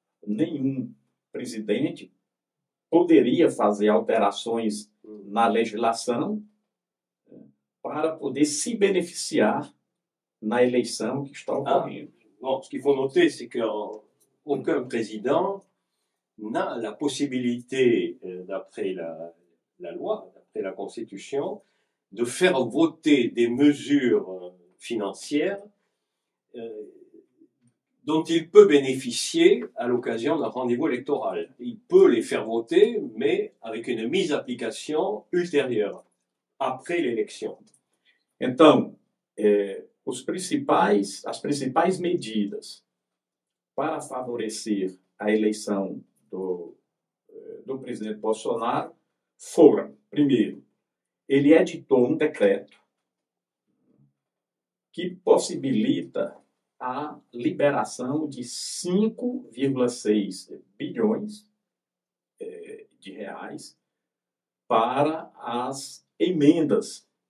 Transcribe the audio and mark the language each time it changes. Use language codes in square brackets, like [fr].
[pt] Nenhum presidente poderia fazer alterações na legislação para poder se beneficiar na eleição que está ocorrendo. [fr] Bon, ce qu'il faut noter, c'est qu'aucun président n'a la possibilité, d'après la loi, d'après la Constitution, de faire voter des mesures financières dont il peut bénéficier à l'occasion d'un rendez-vous électoral. Il peut les faire voter, mais avec une mise à application ultérieure, après l'élection. [pt] Então, as principais medidas para favorecer a eleição do presidente Bolsonaro foram, primeiro, ele editou um decreto que possibilita a liberação de 5,6 bilhões de reais para as emendas